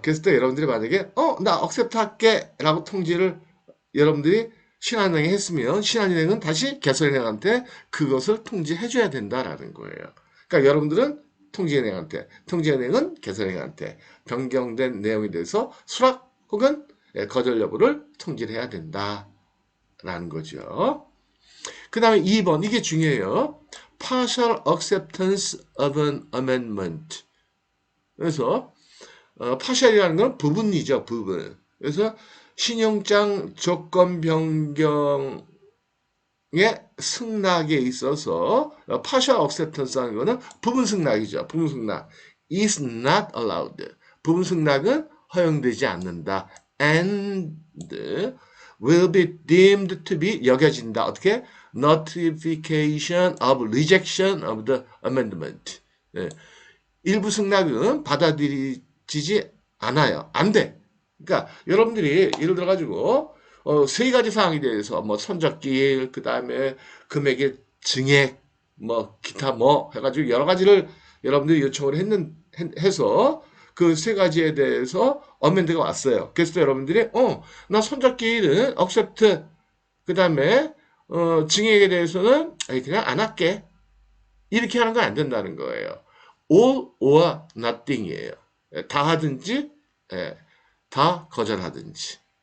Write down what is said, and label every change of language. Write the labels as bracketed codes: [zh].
[ko] 그랬을 때 여러분들이 만약에 나 억셉트 할게 라고 통지를 여러분들이 신한은행에 했으면 신한은행은 다시 개설은행한테 그것을 통지해 줘야 된다라는 거예요. 그러니까 여러분들은 통지은행은 개설은행한테 변경된 내용에 대해서 수락 혹은 거절 여부를 통지를 해야 된다라는 거죠. 그 다음에 2번, 이게 중요해요. [en] partial acceptance of an amendment. [ko] 그래서 partial이라는 건 부분이죠, 부분. 그래서 신용장 조건 변경의 승낙에 있어서 [en] partial acceptance [ko] 하는 거는 부분 승낙이죠. 부분 승낙. [en] is not allowed. [ko] 부분 승낙은 허용되지 않는다. [en] and will be deemed to be [ko] 여겨진다. 어떻게? [en] notification of rejection of the amendment. [ko] 네. 일부 승낙은 받아들이지 않아요. 안 돼. 그러니까 여러분들이 예를 들어 가지고 세 가지 사항에 대해서 뭐 선적기일, 그 다음에 금액의 증액, 뭐 기타 뭐 해가지고 여러 가지를 여러분들이 요청을 해서 그 세 가지에 대해서 어멘드가 왔어요. 그래서 여러분들이 나 선적기일은 accept, 그 다음에 증액에 대해서는 그냥 안 할게. 이렇게 하는 건 안 된다는 거예요. [en] all or nothing이에요. [ko] 다 하든지 다 거절하든지.